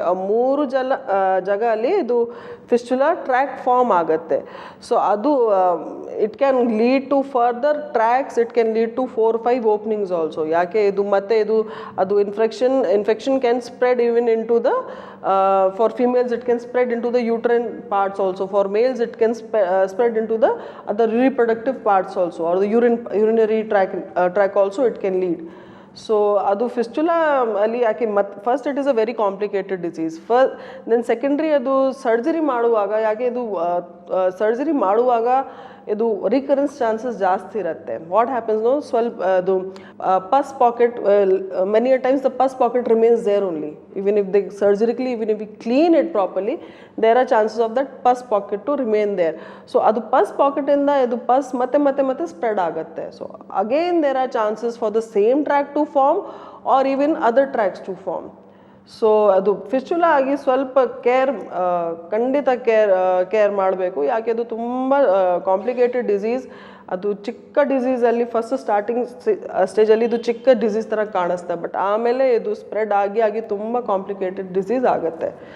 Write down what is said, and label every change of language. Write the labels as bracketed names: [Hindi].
[Kannada] ಆ 3 ಜಾಗದಲ್ಲಿ ಇದು ಫಿಸ್ಟುಲಾ ಟ್ರ್ಯಾಕ್ ಫಾರ್ಮ್ ಆಗುತ್ತೆ. [English] So ಅದು it can lead to further tracks, it can lead to 4-5 openings also. [Kannada] ಯಾಕೆ ಇದು ಮತ್ತೆ ಅದು [English] Infection can spread even into the for females it can spread into the uterine parts also. For males it can spread into the other reproductive parts also, or the urinary tract also it can lead. [Kannada] So ಅದು fistula ಅಲ್ಲಿ ಯಾಕೆ [English] First it is a very complicated disease. Then secondary [Kannada] ಅದು surgery ಮಾಡುವಾಗ, ಯಾಕೆ ಇದು surgery ಮಾಡುವಾಗ ಇದು recurrence chances ಜಾಸ್ತಿ ಇರುತ್ತೆ. [English] what happens no, [Kannada] ಸ್ವಲ್ಪ ಅದು [English] Pus pocket, many a times the pus pocket remains there only. even if they surgically, even if we clean it properly, there are chances of that pus pocket to remain there. [Kannada] So adu pus pocket inda idu pus ಮತ್ತೆ spread ಆಗುತ್ತೆ. [English] So again there are chances for the same tract to form or even other tracts to form. [Kannada] So ಅದು fistula ಆಗಿ ಸ್ವಲ್ಪ ಖಂಡಿತ care ಮಾಡಬೇಕು. ಯಾಕೆ ಅದು ತುಂಬ ಕಾಂಪ್ಲಿಕೇಟೆಡ್ ಡಿಸೀಸ್. ಅದು ಚಿಕ್ಕ ಡಿಸೀಸಲ್ಲಿ ಫಸ್ಟ್ ಸ್ಟಾರ್ಟಿಂಗ್ ಸ್ಟೇಜಲ್ಲಿ ಇದು ಚಿಕ್ಕ ಡಿಸೀಸ್ ಥರ ಕಾಣಿಸ್ತೆ, ಬಟ್ ಆಮೇಲೆ ಇದು ಸ್ಪ್ರೆಡ್ ಆಗಿ ತುಂಬ ಕಾಂಪ್ಲಿಕೇಟೆಡ್ ಡಿಸೀಸ್ ಆಗುತ್ತೆ.